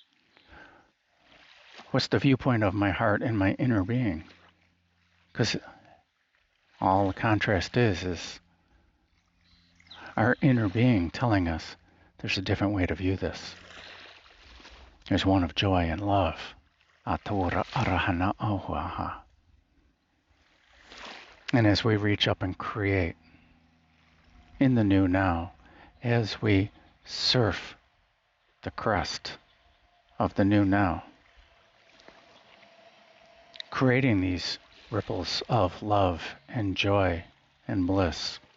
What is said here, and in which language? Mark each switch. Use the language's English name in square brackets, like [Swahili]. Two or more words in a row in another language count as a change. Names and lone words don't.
[English] What's the viewpoint of my heart and my inner being? Because all the contrast is our inner being telling us there's a different way to view this. There's one of joy and love. Atura arahana ahuaha. And as we reach up and create in the new now, as we surf the crest of the new now, creating these ripples of love and joy and bliss